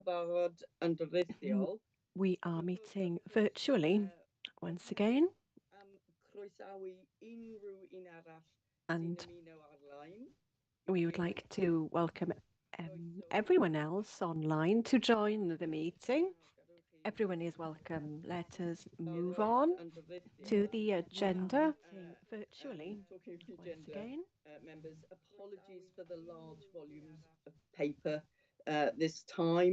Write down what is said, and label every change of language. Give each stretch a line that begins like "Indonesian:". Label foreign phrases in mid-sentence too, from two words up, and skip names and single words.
Welsh: barod yn rhithiol.
English: We are meeting virtually once again.
Welsh: Croesawu unrhyw un arall sy'n
English: And
Welsh: ymuno ar-lein.
English: we would like to welcome everyone else online to join the meeting. Everyone is welcome. Let us move on to the agenda virtually Talking of the once agenda, again. members, apologies for the large volumes of paper this time.